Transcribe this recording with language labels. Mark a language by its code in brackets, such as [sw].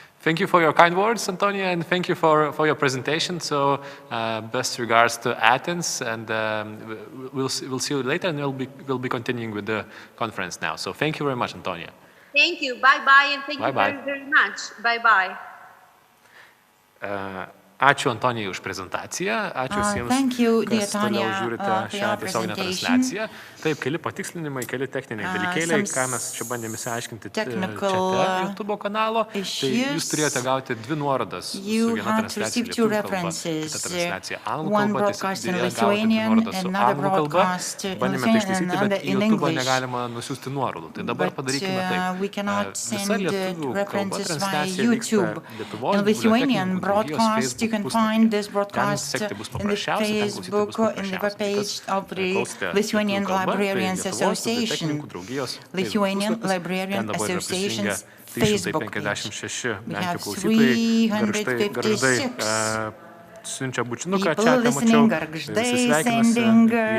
[en] Thank you for your kind words, Antonia, and thank you for your presentation. So best regards to Athens, and we'll see you later, and we'll be continuing with the conference now. So thank you very much, Antonia. Thank you. Bye-bye, and thank you very, very much. Bye-bye. [lt] Ačiū Antonijai už prezentaciją, ačiū visiems, kas toliau žiūrite šią tiesioginę transliaciją. Taip, keli patikslinimai, keli techniniai dalykėliai, ką mes čia bandėme įsiaiškinti čate YouTube kanalo. Tai jūs turėjote gauti 2 nuorodas su viena transliacija lietuvių kalba, kita transliacija anglų kalba, tiesiog gavote 2 nuorodas su anglų kalba. Bandėme tai ištaisyti, bet į YouTube negalima nusiųsti nuorodų. Tai dabar padarykime taip. Visa lietuvių kalba transliacija vyksta Lietuvos bibliotekininkų [en] You can find this broadcast in the Facebook or in the webpage of the Lithuanian Librarians Association. Lithuanian Librarian Association's Facebook page. We have 356 people listening, gargždai sending.